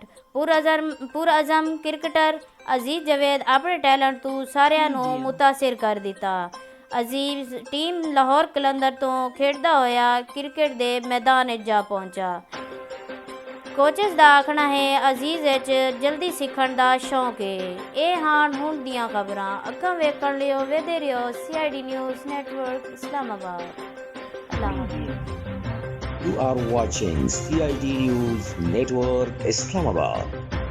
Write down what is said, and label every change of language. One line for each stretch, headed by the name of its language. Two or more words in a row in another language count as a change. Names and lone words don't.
Punjabi: پراعظم کرکٹر عزیز جاوید اپنے ٹیلنٹ تو ساریاں نوں متاثر کر دتا. عزیز ٹیم لاہور قلندر تو کھیڈدا ہویا کرکٹ دے میدان جا پہنچا. کوچز دا آکھنا ہے عزیز وچ جلدی سکھن دا شوق ہے. یہ ہان ہن دیاں خبراں۔ اگاں ویکھن لیو ویدے رہیو CID نیوز نیٹ ورک اسلام آباد. اللہ حافظ.
English: You are watching CID News Network Islamabad.